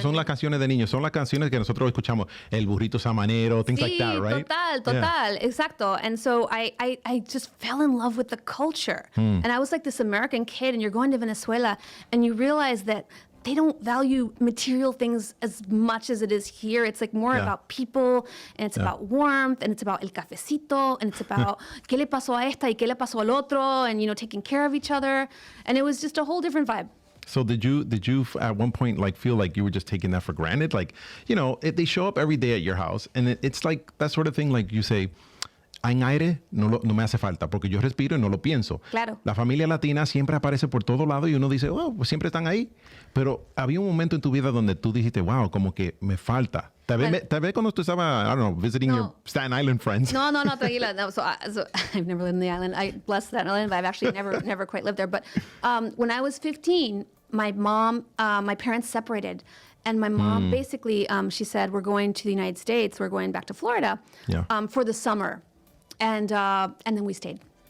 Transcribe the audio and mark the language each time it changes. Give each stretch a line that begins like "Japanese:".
Spanish: Son las canciones de niños. Son las canciones que nosotros escuchamos.
English: El burrito sabanero, things like that, right?
Spanish: Total,
English: Yeah.
Spanish: exacto.
English: And so I just fell in love with the culture. And I was like this American kid, and you're going to Venezuela, and you realize that they don't value material things as much as it is here. It's like more about people, and it's about warmth, and it's about el cafecito, and it's about
Spanish: qué le pasó a esta y qué le pasó al otro,
English: and taking care of each other. And it was just a whole different vibe. So did you at one point like feel like you were just taking that for granted? Like, if they show up every day at your house, and it's like that sort of thing, like you say,
Spanish: en aire no me hace falta porque yo respiro y no lo pienso. Claro. La familia latina siempre aparece por todo lado y uno dice, pues siempre están ahí. Pero había un momento en tu vida donde tú dijiste, wow, como que me falta. Tal vez cuando tú estabas,
English: I don't know, visiting your Staten Island friends.
Spanish: No, tranquila.
English: No, so I've never lived in the island. I bless Staten Island, but I've actually never quite lived there. But when I was 15, my parents separated. And my mom basically, she said, we're going to the United States. We're going back to Florida for the summer. And then we stayed.